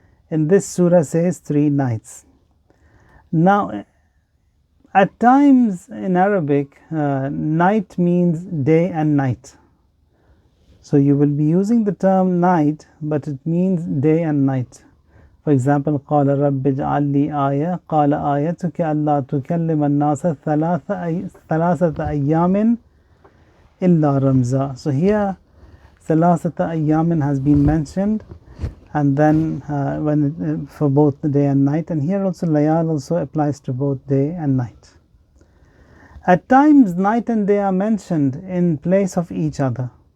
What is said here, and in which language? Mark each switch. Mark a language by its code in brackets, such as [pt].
[en] In this surah says 3 nights. Now, at times in Arabic, night means day and night. So you will be using the term night, but it means day and night. [ar] For example, قَالَ رَبِّ اجْعَلْ لِي آيَةً قَالَ آيَتُكَ أَلَّا تُكَلِّمَ النَّاسَ ثَلَاثَةَ أَيَّامٍ إِلَّا رَمْزًا. [en] So here, [ar] ثَلَاثَةَ أَيَّامٍ [en] has been mentioned, and then for both the day and night, and here also layal also applies to both day and night. At times night and day are mentioned in place of each other.